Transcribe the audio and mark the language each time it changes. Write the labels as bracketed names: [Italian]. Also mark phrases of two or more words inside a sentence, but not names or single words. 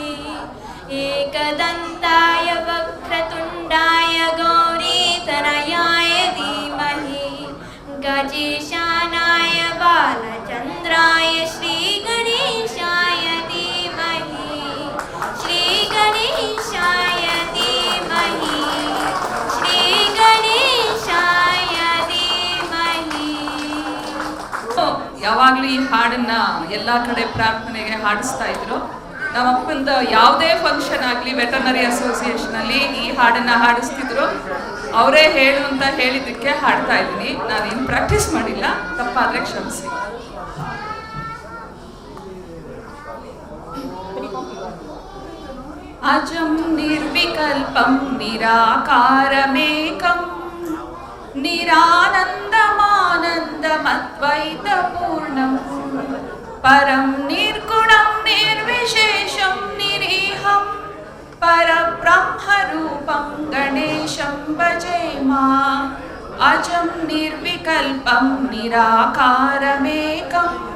[Sanskrit] एकदन्ताय वक्रतुण्डाय गौरीतनयाय धीमहि गजेशानाय बालचन्द्राय श्रीगणेशाय धीमहि श्रीगणेशाय धीमहि श्रीगणेशाय धीमहि [Kannada] ಯಾವಾಗಲೂ ಈ ಹಾಡನ್ನ ಎಲ್ಲ ಕಡೆ ಪ್ರಾರ್ಥನೆಗೆ ಹಾಡಿಸ್ತಾ ಇದ್ರು. ನಮ್ಮ ಅಪ್ಪಂದು ಯಾವುದೇ ಫಂಕ್ಷನ್ ಆಗಲಿ [English] veterinary association [Kannada] ಈ ಹಾಡನ್ನ ಹಾಡಿಸ್ತಿದ್ರು. ಅವರೇ ಹೇಳು ಅಂತ ಹೇಳಿದ್ದಕ್ಕೆ ಹಾಡ್ತಾ ಇದ್ದೀನಿ. ನಾನೇನು ಪ್ರಾಕ್ಟೀಸ್ ಮಾಡಿಲ್ಲ, ತಪ್ಪಾದರೆ ಕ್ಷಮಿಸಿ. [Sanskrit] ಅಜಂ ನಿರ್ವಿಕಲ್ಪಂ ನಿರಾಕಾರಮೇಕಂ निरानन्दमानन्दमद्वैतपूर्णं परं निर्गुणं निर्विशेषं निरीहं परब्रह्मरूपं गणेशं भजेमा अजं निर्विकल्पं निराकारमेकं